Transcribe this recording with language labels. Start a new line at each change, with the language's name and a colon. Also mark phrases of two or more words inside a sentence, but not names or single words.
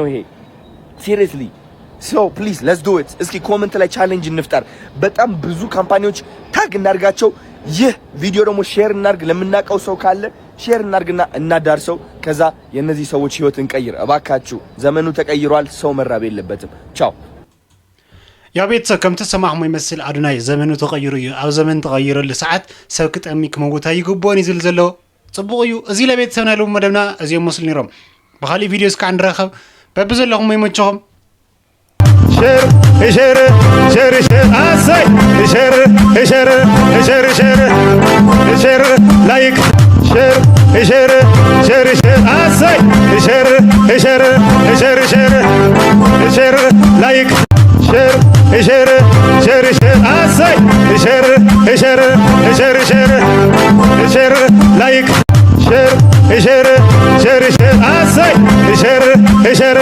Amharic: ይሄ
English: seriously so please let's do it።
Amharic: እስኪ ኮሜንት ላይ ቻሌንጅ እንፍጠር። በጣም ብዙ ካምፓኒዎች ታግ እናርጋቸው። ይህ ቪዲዮ ደግሞ ሼር እናርግ። ለምናቀው ሰው ካለ ሼር እናርግና እናዳርሰው። ከዛ የነዚህ ሰዎች ህይወት እንቀይር እባካችሁ። ዘመኑ ተቀይሯል። ሰው መራብ የለበትም። ቻው።
Tigrinya: ያ ቤተሰብ ከምቲ ሰማዕሞ ይመስል አዶናይ ዘመኑ ተቀይሩ እዩ። ኣብ ዘመን ተቀይረሉ ሰዓት ሰብ ክጠሚ ክመውታ ይግቦን ይዝል ዘሎ ጽቡቕ እዩ። እዚ ለቤተሰብና ለው መደብና እዚኦም መስሉ ነይሮም። ብኻሊእ ቪድዮ እስካዕ ንረኸብ በብዘለኹም ይመቸኹም።
English: share asey share like share asey share like share asey share like share asey